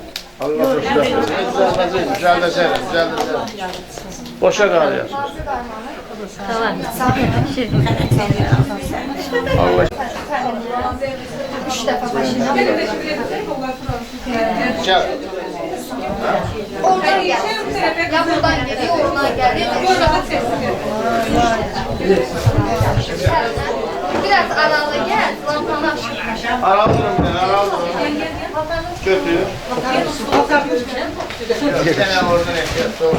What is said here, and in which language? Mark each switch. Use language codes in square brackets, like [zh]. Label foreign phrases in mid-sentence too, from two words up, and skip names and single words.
[az] Allah xoşbəxt eləsin. Düzəldəcək. Qoşa qalıyasınız. Allah. Üç dəfə başına. Gəl. [tr] Oradan gel. Ya buradan geliyor, oradan geliyor. Biraz aralı gel. Lampanı açık. Aralı durun, aralı durun. Götür. Bir tane oradan ekle.